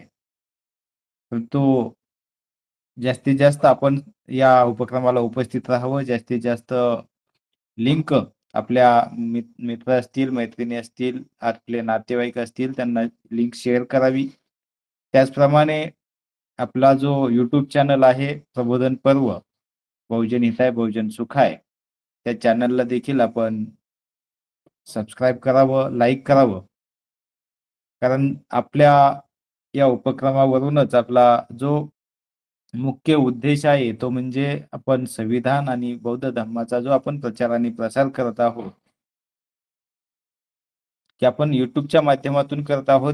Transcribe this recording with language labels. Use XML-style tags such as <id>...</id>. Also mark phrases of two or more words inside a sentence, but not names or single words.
<mr>परंतु जास्तीत जास्त आपण या उपक्रमाला उपस्थित राहावं. जास्तीत जास्त लिंक आपल्या मित्र असतील, मैत्रिणी असतील, आपले नातेवाईक असतील त्यांना लिंक शेअर करावी. त्याचप्रमाणे आपला जो यूट्यूब चॅनल आहे प्रबोधन पर्व, बहुजन हिताय बहुजन सुखाय, त्या चॅनलला देखील आपण सबस्क्राईब करावं, लाईक करावं. कारण आपल्या या उपक्रमावरूनच आपला जो मुख्य उद्देश आहे तो म्हणजे आपण संविधान आणि बौद्ध धर्माचा जो आपण प्रचार आणि प्रसार करत आहोत की आपण युट्यूबच्या माध्यमातून करत आहोत.</mr>